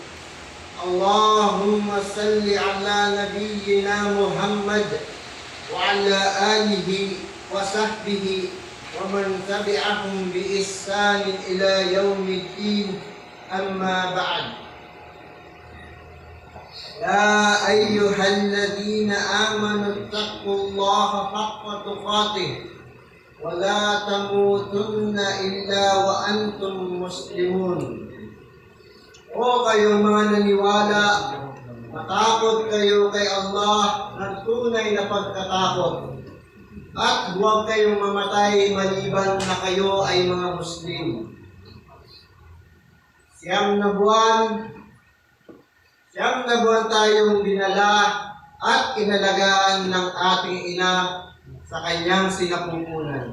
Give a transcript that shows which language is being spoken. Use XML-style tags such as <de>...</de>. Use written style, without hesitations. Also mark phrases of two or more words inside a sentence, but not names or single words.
<ar>اللهم صل على نبينا محمد وعلى آله وصحبه ومن تبعهم بإحسان إلى يوم الدين أما بعد يا أيها الذين آمنوا اتقوا الله حق تقاته ولا تموتن إلا وأنتم مسلمون.</ar> <tl>O kayong mga naniwala, matakot kayo kay Allah ng tunay na pagkatakot at huwag kayong mamatay maliban na kayo ay mga Muslim. Siyam na buwan tayong dinala at inalagaan ng ating ina sa kanyang sinapupunan.</tl>